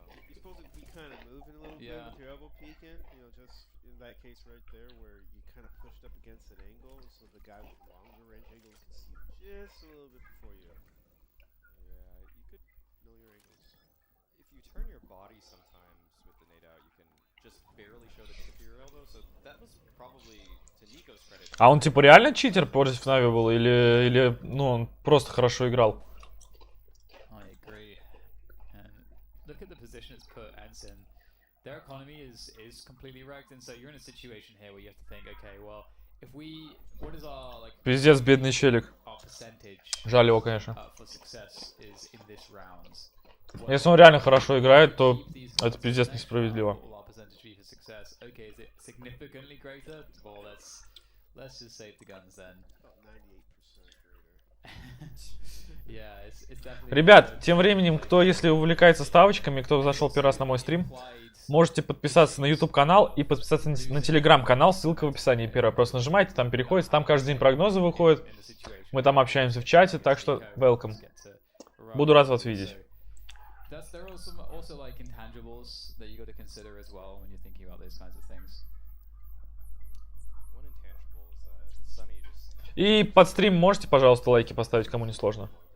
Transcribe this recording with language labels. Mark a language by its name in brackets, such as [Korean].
[English] You're supposed to be kind of moving a little bit with your elbow peeking. You know, just in that case right there where you kind of pushed up against an angle, so the guy with longer range angle can see just a little bit before you. Yeah, you could know your angles. If you turn your body sometimes with the nade out, you can just barely show the tip of your elbow. So that was probably to Nico's credit. [Russian] А он типа реально читер против нави был или ну он просто хорошо играл? [English] I agree. And look at the position it's put ENCE in. their economy is completely wrecked, and so you're in a situation here where you have to think, okay, well, if we, what is our like [Russian] Пиздец, бедный челик. [English] our percentage [Russian] Жаль его, конечно. [English] for success is in this round? [Russian] Если он реально хорошо играет, то это пиздец несправедливо. [English] What will our percentage be for success? Okay, is it significantly greater? Well, let's just save the guns then. About 98% greater. Yeah, it's definitely. [Russian] Ребят, тем временем, кто, если увлекается ставочками, кто зашел первый раз на мой стрим, можете подписаться на YouTube канал и подписаться на Telegram канал, ссылка в описании первая. Просто нажимайте, там переходите, там каждый день прогнозы выходят. Мы там общаемся в чате, так что welcome. Буду рад вас видеть. [English] There are also like intangibles that you got to consider as well when you're thinking about those kinds of things. One intangible is that Sunny just [Russian] И под стрим можете, пожалуйста, лайки поставить, кому не сложно.